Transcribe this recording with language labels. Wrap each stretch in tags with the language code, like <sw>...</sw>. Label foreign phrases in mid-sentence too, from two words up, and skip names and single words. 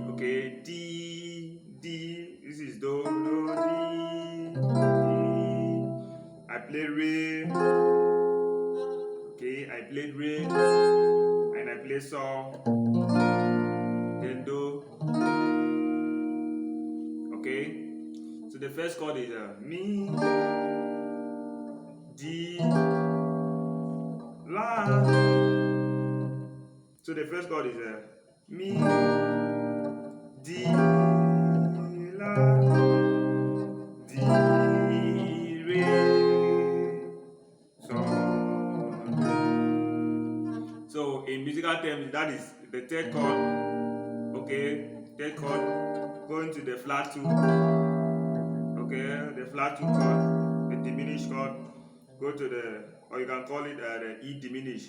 <en>Okay, D. This is do, D. I play re. Okay, I played re, and I play so, then do. Okay, so the first chord is mi, D, la. So the first chord is mi, D, la, D, re, so. So in musical terms, that is the third chord. Okay, third chord going to the flat 2. Okay, the flat 2 chord, the diminished chord, go to the, or you can call it the E diminished.</en>